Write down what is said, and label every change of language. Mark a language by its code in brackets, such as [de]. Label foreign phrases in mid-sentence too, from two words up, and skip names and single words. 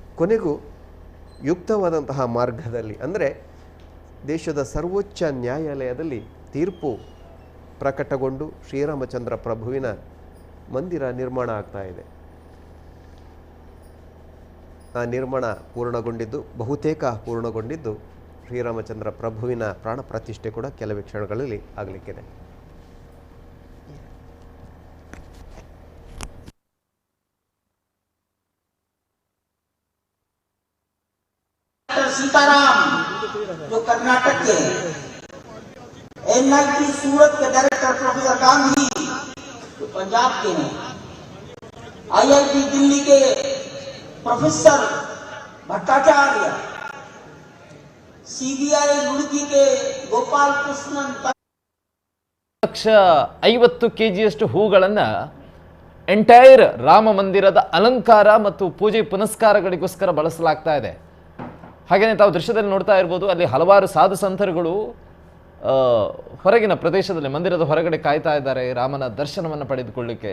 [kn] ಕೊನೆಗೂ ಯುಕ್ತವಾದಂತಹ ಮಾರ್ಗದಲ್ಲಿ, ಅಂದರೆ ದೇಶದ ಸರ್ವೋಚ್ಚ ನ್ಯಾಯಾಲಯದಲ್ಲಿ ತೀರ್ಪು ಪ್ರಕಟಗೊಂಡು ಶ್ರೀರಾಮಚಂದ್ರ ಪ್ರಭುವಿನ ಮಂದಿರ ನಿರ್ಮಾಣ ಆಗ್ತಾ ಇದೆ. ಆ ನಿರ್ಮಾಣ ಪೂರ್ಣಗೊಂಡಿದ್ದು, ಬಹುತೇಕ ಪೂರ್ಣಗೊಂಡಿದ್ದು, ಶ್ರೀರಾಮಚಂದ್ರ ಪ್ರಭುವಿನ ಪ್ರಾಣ ಪ್ರತಿಷ್ಠೆ ಕೂಡ ಕೆಲವೇ ಕ್ಷಣಗಳಲ್ಲಿ ಆಗಲಿಕ್ಕಿದೆ. [hi] सीताराम जो कर्नाटक के हैं, NIT सूरत के डायरेक्टर प्रोफेसर गांधी जो पंजाब के हैं, IIT दिल्ली के प्रोफेसर भट्टाचार्य, CBI रुड़की के गोपाल कृष्णन [kn] 150 kg ಹೂಗಳನ್ನ ಎಂಟೈರ್ ರಾಮ ಮಂದಿರದ ಅಲಂಕಾರ ಮತ್ತು ಪೂಜೆ ಪುನಸ್ಕಾರಗಳಿಗೋಸ್ಕರ ಬಳಸಲಾಗ್ತಾ ಇದೆ. ಹಾಗೆಯೇ ತಾವು ದೃಶ್ಯದಲ್ಲಿ ನೋಡ್ತಾ ಇರ್ಬೋದು, ಅಲ್ಲಿ ಹಲವಾರು ಸಾಧು ಸಂತರುಗಳು ಹೊರಗಿನ ಪ್ರದೇಶದಲ್ಲಿ ಮಂದಿರದ ಹೊರಗಡೆ ಕಾಯ್ತಾ ಇದ್ದಾರೆ ರಾಮನ ದರ್ಶನವನ್ನು ಪಡೆದುಕೊಳ್ಳಿಕ್ಕೆ.